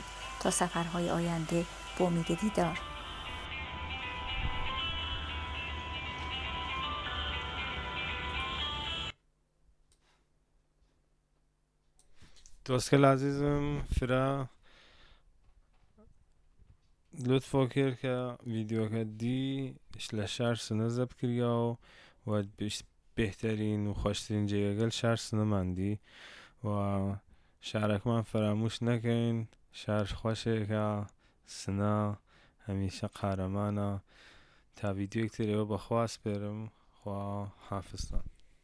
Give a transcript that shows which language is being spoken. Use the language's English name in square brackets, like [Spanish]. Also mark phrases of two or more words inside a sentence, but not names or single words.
[Persian] تا سفرهای آینده با امید دیدار. [Central Kurdish] دۆستکە عزیزم فرا لطفا کرد کە ڤیدیۆکە دی لە شار سنە زەب کردیەوە و بهترین و خۆشترین جێگەگەل شار سنەماندی و شارەکەمان فراموش نەکەین شار خۆشێکە سنە هەمیشە قارەمانە تا ڤیدیۆیەک ترەوە بەخوا سپێرم خوا حافظتان